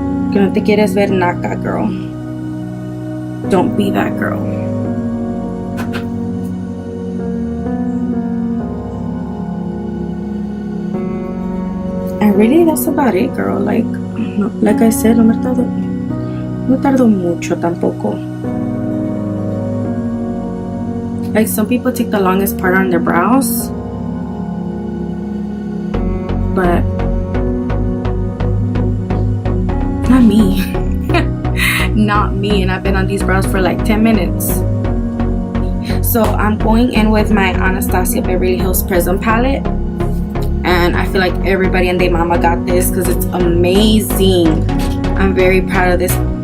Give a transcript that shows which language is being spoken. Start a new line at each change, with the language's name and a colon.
Spanish: Que no te quieres ver naca,
English: girl. Don't be that girl. And really, that's about it, girl. Like I said,
Spanish: no tardo mucho tampoco.
English: Like, some people take the longest part on their brows, but not me. Not me. And I've been on these brows for like 10 minutes. So I'm going in with my Anastasia Beverly Hills Prism palette, and I feel like everybody and their mama got this because it's amazing. I'm very proud of this.